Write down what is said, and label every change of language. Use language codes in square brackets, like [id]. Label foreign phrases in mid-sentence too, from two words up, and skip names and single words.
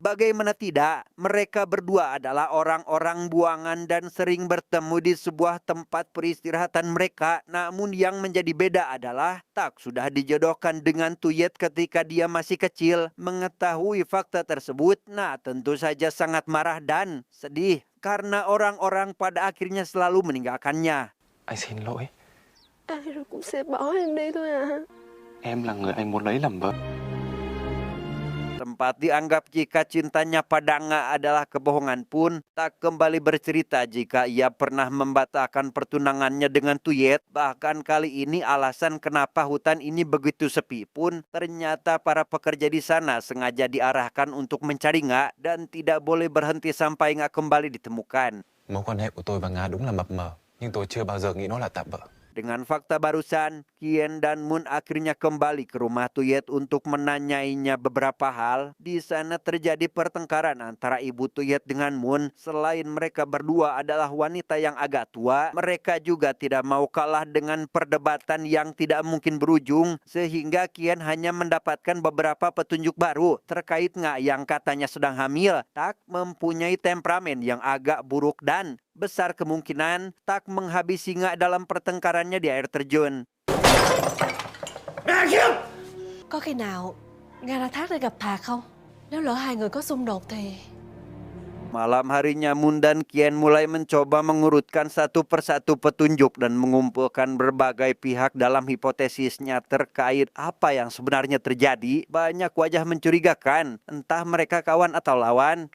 [id] Bagaimana tidak, mereka berdua adalah orang-orang buangan dan sering bertemu di sebuah tempat peristirahatan mereka. Namun yang menjadi beda adalah Tak sudah dijodohkan dengan Tuyet ketika dia masih kecil. Mengetahui fakta tersebut, Nah tentu saja sangat marah dan sedih karena orang-orang pada akhirnya selalu meninggalkannya. [vi] Anh xin lỗi, Ai rồi cũng sẽ bỏ em đi thôi à. em là người anh muốn lấy làm vợ. [id] Sempat dianggap jika cintanya pada Nga adalah kebohongan pun, Tak kembali bercerita jika ia pernah membatalkan pertunangannya dengan Tuyet. Bahkan kali ini alasan kenapa hutan ini begitu sepi pun ternyata para pekerja di sana sengaja diarahkan untuk mencari Nga dan tidak boleh berhenti sampai Nga kembali ditemukan. [vi] Mối quan hệ của tôi và Nga đúng là mập mờ, nhưng tôi chưa bao giờ nghĩ nó là tạm bợ. [id] Dengan fakta barusan, Kien dan Moon akhirnya kembali ke rumah Tuyet untuk menanyainya beberapa hal. Di sana terjadi pertengkaran antara ibu Tuyet dengan Moon. Selain mereka berdua adalah wanita yang agak tua, mereka juga tidak mau kalah dengan perdebatan yang tidak mungkin berujung. Sehingga Kien hanya mendapatkan beberapa petunjuk baru terkait Nga yang katanya sedang hamil. Tak mempunyai temperamen yang agak buruk dan besar kemungkinan Tak menghabisi Nga dalam pertengkarannya di air terjun. [vi] Có khi nào Nga ra thác để gặp Thạc không? Nếu lỡ hai người có xung đột thì... [id] Malam harinya Moon dan Kien mulai mencoba mengurutkan satu persatu petunjuk dan mengumpulkan berbagai pihak dalam hipotesisnya terkait apa yang sebenarnya terjadi. Banyak wajah mencurigakan, entah mereka kawan atau lawan.